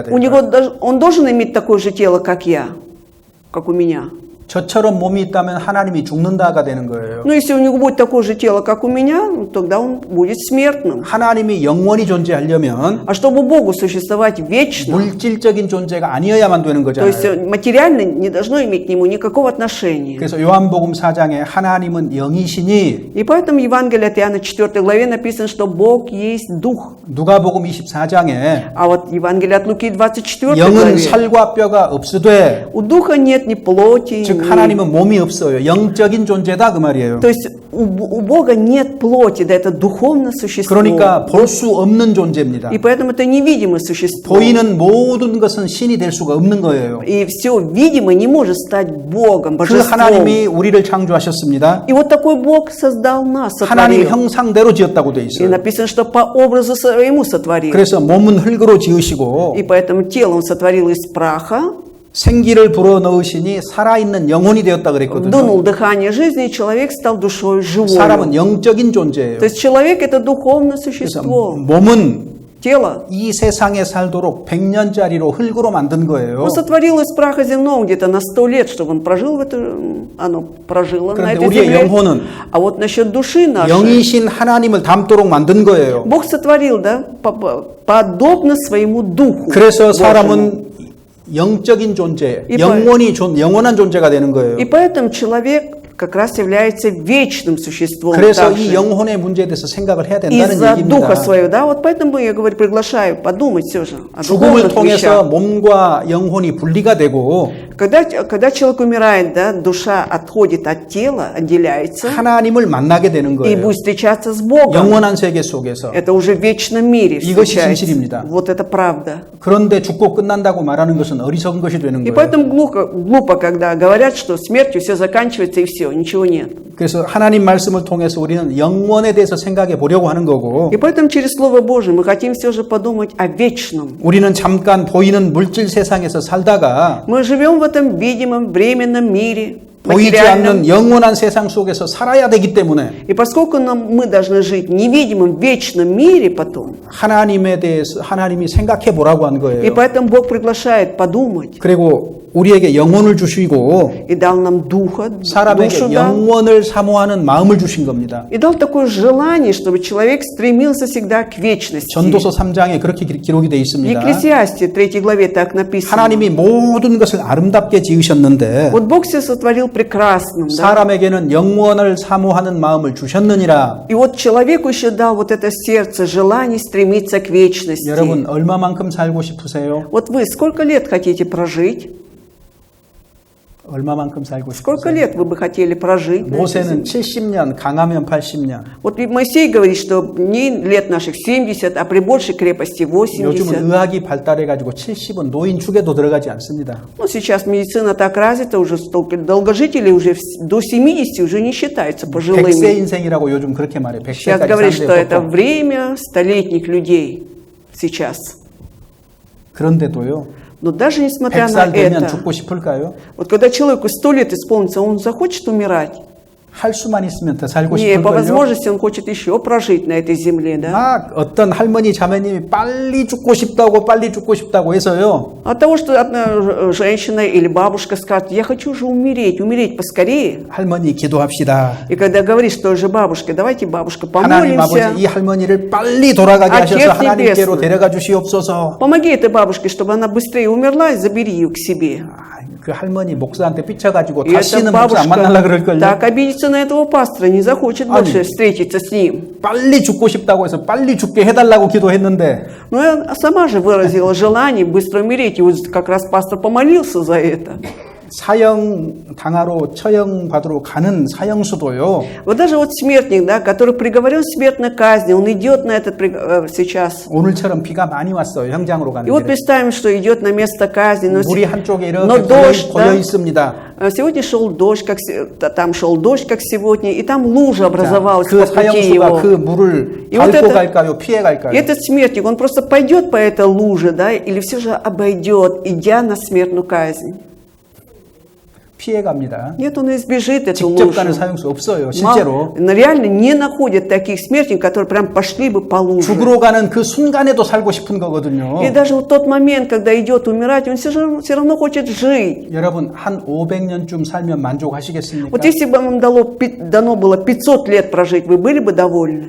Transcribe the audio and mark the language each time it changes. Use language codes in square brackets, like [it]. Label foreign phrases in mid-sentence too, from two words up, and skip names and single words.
[ko] 될까요? [ru] него он должен иметь такое же тело, как я, как у меня. [ko] 저처럼 몸이 있다면 하나님이 죽는다가 되는 거예요. [ru] Но если у него будет такое же тело, как у меня, ну, тогда он будет смертным. [ko] 하나님이 영원히 존재하려면 [ru] А чтобы Богу существовать вечно, [ko] 물질적인 존재가 아니어야만 되는 [ru] то есть [ko] 거잖아요. [ru] материально не должно иметь к нему никакого отношения. [ko] 그래서 요한복음 4장에 하나님은 영이시니 [ru] И поэтому в Евангелии от Иоанна 4 главе написано, что Бог есть Дух. [ko] 누가복음 24장에 [ru] А вот Евангелие от Луки 24 [ko] 영은 [ru] главе, [ko] 살과 뼈가 없으되 [ru] у Духа нет ни плоти, [ko] 즉 하나님은 몸이 없어요. 영적인 존재다 그 말이에요. [ru] То есть у Бога нет плоти, да, это духовное существо. [ko] 그러니까 볼 수 없는 존재입니다. [ru] И поэтому это невидимое существо. [ko] 보이는 모든 것은 신이 될 수가 없는 거예요. [ru] И все видимое не может стать Богом, [ko] 그 [ru] божеством. [ko] 하나님이 우리를 창조하셨습니다. [ru] И вот такой Бог создал нас, [ko] 하나님 [ru] сотворил. [ko] 형상대로 지었다고 돼 [ru] И [ko] 있어요. [ru] написано, что по образу своему сотворил. [ko] 그래서 몸은 흙으로 지으시고 [ru] И поэтому тело он сотворил из праха, [ko] 생기를 불어넣으시니 살아있는 영혼이 되었다 그랬거든요. [ru] вдунул дыхание жизни, и человек стал душой живой. [ko] 사람은 영적인 존재예요. [ru] То есть человек это духовное [ko] 그래서 [ru] существо. [ko] 몸은 [ru] Тело. [ko] 이 세상에 살도록 100년짜리로 흙으로 만든 거예요. [ru] Он сотворил из праха земного где-то на 100 лет, чтобы он прожил оно прожило на [ko] 그런데 [ru] этой [ko] 우리의 [ru] земле. [ko] 영혼은 [ru] А вот насчет души нашей, [ko] 영이신 하나님을 닮도록 만든 거예요. [ru] Бог сотворил, да, подобно своему духу. [ko] 그래서 [ru] Божьему. [ko] 사람은 영적인 존재, 이 영원한 존재가 되는 거예요. [ru] И поэтому человек как раз является вечным существом. [ko] 그래서 [ru] также. [ko] 이 영혼의 문제에 대해서 생각을 해야 된다는 [ru] Из-за [ko] 얘기입니다. [ru] духа своего, да, вот поэтому я говорю, приглашаю подумать все же о [ko] 죽음을 [ru] духовных [ko] 통해서 [ru] вещах. [ko] 몸과 영혼이 분리가 되고 [ru] Когда человек умирает, да, душа отходит от тела, отделяется, [ko] 하나님을 만나게 되는 [ru] и [ko] 거예요. [ru] будет встречаться с Богом. [ko] 영원한 세계 속에서. [ru] Это уже в вечном мире [ko] 이것이 [ru] встречается. [ko] 진실입니다. [ru] Вот это правда. [ko] 그런데 죽고 끝난다고 말하는 것은 어리석은 것이 되는 [ru] И [ko] 거예요. [ru] поэтому глупо, когда говорят, что смертью все заканчивается и все, ничего нет. [ko] 그래서 하나님 말씀을 통해서 우리는 영원에 대해서 생각해 보려고 하는 거고 [ru] И поэтому через Слово Божие мы хотим все же подумать о вечном. [ko] 우리는 잠깐 보이는 물질 세상에서 살다가 [ru] Мы живем в этом видимом, временном мире, [ko] 보이지 [ru] материальном. [ko] 않는 영원한 세상 속에서 살아야 되기 때문에 [ru] И поскольку мы должны жить в невидимом, вечном мире потом, [ko] 하나님에 대해서 하나님이 생각해 보라고 한 [ru] и [ko] 거예요. [ru] поэтому Бог приглашает подумать [ko] 그리고 우리에게 영혼을 주시고 [ru] и дал нам духа, душу [ko] 사람에게 [ru] дал, [ko] 영원을 사모하는 마음을 주신 겁니다. [ru] и дал такое желание, чтобы человек стремился всегда к вечности. [ko] 전도서 3장에 그렇게 기록이 되어 [ru] В [ko] 있습니다. [ru] Екклесиасте 3 главе так написано. [ko] 하나님이 모든 것을 아름답게 지으셨는데 [ru] Вот Бог все сотворил прекрасным, да? [ko] 사람에게는 영원을 사모하는 마음을 주셨느니라. [ru] И вот человеку еще дал вот это сердце, желание стремиться к вечности. [ko] 여러분 얼마만큼 살고 싶으세요? [ru] Вот вы сколько лет хотите прожить? [ko] 얼마만큼 살고 [ru] Сколько [ko] 싶으세요? [ru] лет вы бы хотели прожить? на этой [ko] 모세는 [ru] земле? [ko] 70년, 강하면 80년. [ru] Вот ведь Моисей говорит, что не лет наших 70, а при большей крепости 80. [ko] 요즘은 의학이 발달해가지고 70은 노인 축에도 들어가지 않습니다. [ru] Ну, сейчас медицина так развита, уже столько долгожителей уже до 70 уже не считаются [ko] 100세 [ru] пожилыми. [ko] 인생이라고 요즘 그렇게 말해. [ru] Сейчас [ko] 100세까지 [ru] говорят, что это [ko] 사는데 [ru] время столетних людей сейчас. [ko] 그런데도요. [ru] Но даже несмотря на [ko] 100살 되면 [ru] это, [ko] 죽고 싶을까요? [ru] вот когда человеку 100 лет исполнится, он захочет умирать? [ko] 할 수만 있으면 더 살고 [ru] Не, по [ko] 싶을걸요? [ru] возможности он хочет еще прожить на этой земле, да? [ko] 막 어떤 할머니 자매님이 빨리 죽고 싶다고 해서요. [ru] От того, что одна женщина или бабушка скажет, я хочу же умереть поскорее. [ko] 할머니 기도합시다. [ru] И когда говоришь той же бабушке, давайте, бабушка, [ko] 하나님 [ru] помолимся. [ko] 아버지 이 할머니를 빨리 돌아가게 [ru] Отец [ko] 하셔서 하나님께로 [ru] Небесный. [ko] 데려가 주시옵소서. [ru] Помоги этой бабушке, чтобы она быстрее умерла, и забери ее к себе. [ko] 그 할머니 목사한테 삐쳐가지고 [ru] И эта [ko] 다시는 목사 안 만나려 [ru] бабушка [ko] 그럴걸요. [ru] так обидится на этого пастора, не захочет больше встретиться с ним. [ko] 빨리 죽고 싶다고 해서 빨리 죽게 해달라고 기도했는데 [ru] Но я сама же выразила желание быстро умереть, и вот как раз пастор помолился за это. [ko] 사형 당하러 처형 받으러 가는 사형수도요. [ru] Вот даже вот смертник, да, который приговорен к смертной казни, он идет на этот сейчас. [ko] 오늘처럼 비가 많이 왔어요. 현장으로 가는 [ru] И вот [ko] 길에. [ru] представим, что идет на место казни, но [ko] 물이 한쪽에 [ru] но [ko] 이렇게 [ru] дождь, [ko] 고여 [ru] да, [ko] 있습니다. [ru] сегодня шел дождь, там шел дождь, как сегодня, и там лужа образовалась [ko] 그 [ru] по пути [ko] 사형수가 [ru] его. [ko] 그 물을 [ru] И вот [ko] 밟고 [ru] это- [ko] 갈까요? 피해 갈까요? [ru] И этот смертник, он просто пойдет по этой луже, да, или все же обойдет, идя на смертную казнь. [ko] 피해갑니다. [ru] Нет, он избежит эту [ko] 직접간을 [ru] лужу. [ko] 사용할 수 없어요. 실제로. [ru] Но реально не находят таких смертников, которые прям пошли бы по луже. [ko] 죽으러 가는 그 순간에도 살고 싶은 거거든요. [ru] И даже в тот момент, когда идет умирать, он все равно хочет жить. [ko] 여러분 한 500년쯤 살면 만족하시겠습니까? [ru] Вот если бы вам дано было 500 лет прожить, вы были бы довольны?